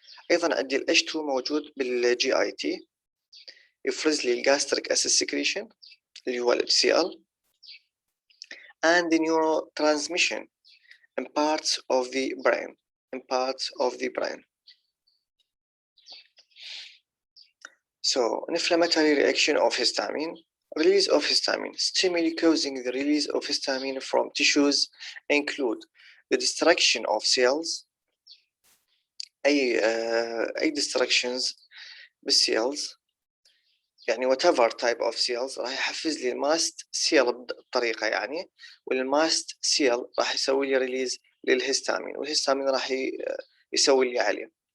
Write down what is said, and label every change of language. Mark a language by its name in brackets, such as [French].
[Arabic] ايضا عندي ال H2 موجود بالجي اي تي، يفرز لي الجاستريك اسيد سكريشن اللي هو ال HCl [English] and the neurotransmission in parts of the brain. So, inflammatory reaction of histamine. Release of histamine. Stimuli causing the release of histamine from tissues include the destruction of cells. [Arabic] أي destructions بالcells، يعني [English] whatever type of cells [Arabic] راح يحفز لي الماست سيل بطريقة يعني، والماست سيل راح يسوي لي ريليز للهستامين، والهستامين راح يسوي لي عليه.